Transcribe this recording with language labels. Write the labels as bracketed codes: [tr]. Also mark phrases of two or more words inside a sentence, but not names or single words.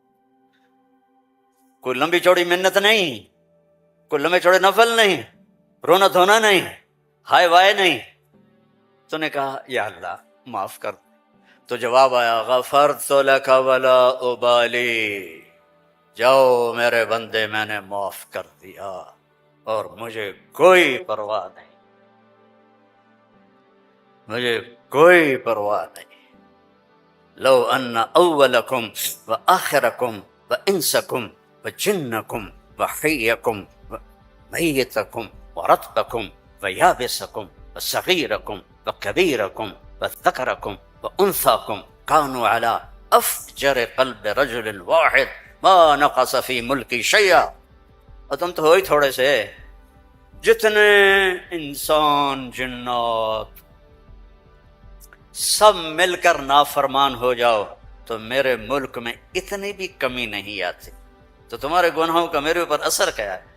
[ur] کوئی لمبی چوڑی منت نہیں، کوئی لمبے چوڑے نفل نہیں، رونا دھونا نہیں، ہائے وائے نہیں، تو نے کہا یا اللہ معاف کر دو، تو جواب آیا [ar] غفرت لک ولا ابالی، [ur] جاؤ میرے بندے میں نے معاف کر دیا اور مجھے کوئی پرواہ نہیں، مجھے کوئی پرواہ نہیں۔ [ar] لو ان اولکم وآخرکم وانسکم وجنکم وحیکم ومیتکم ورطبکم ویابسکم وصغیرکم وکبیرکم وذکرکم وانثاکم کانوا علی افجر قلب رجل واحد ما نقص فی ملکی شیئا، [ur] اور تم تو ہو ہی تھوڑے سے، جتنے انسان جنات سب مل کر نافرمان ہو جاؤ تو میرے ملک میں اتنی بھی کمی نہیں آتی، تو تمہارے گناہوں کا میرے اوپر اثر کیا ہے؟